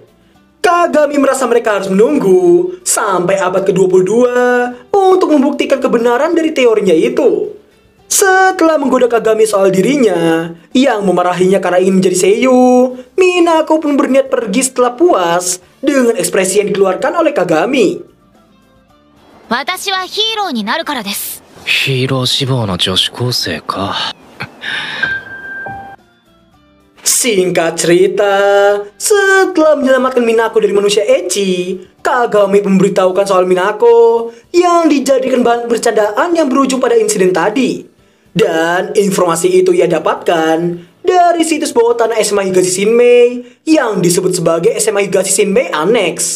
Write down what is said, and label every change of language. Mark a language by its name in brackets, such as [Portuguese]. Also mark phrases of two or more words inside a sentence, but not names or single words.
[Indonesian] Kagami merasa mereka harus menunggu sampai abad ke-22 untuk membuktikan kebenaran dari teorinya itu. Setelah menggoda Kagami soal dirinya yang memarahinya karena ingin menjadi seiyu, Minako pun berniat pergi setelah puas dengan ekspresi yang dikeluarkan oleh Kagami. [Japanese] 私はヒーローになるからです。ヒーロー志望の女子高生か。 [Indonesian] Singkat cerita, setelah menyelamatkan Minako dari manusia ecchi, Kagami memberitahukan soal Minako yang dijadikan bahan bercandaan yang berujung pada insiden tadi. Dan informasi itu ia dapatkan dari situs bawah tanah SMA Higashi Shinmei yang disebut sebagai SMA Higashi Shinmei Annex.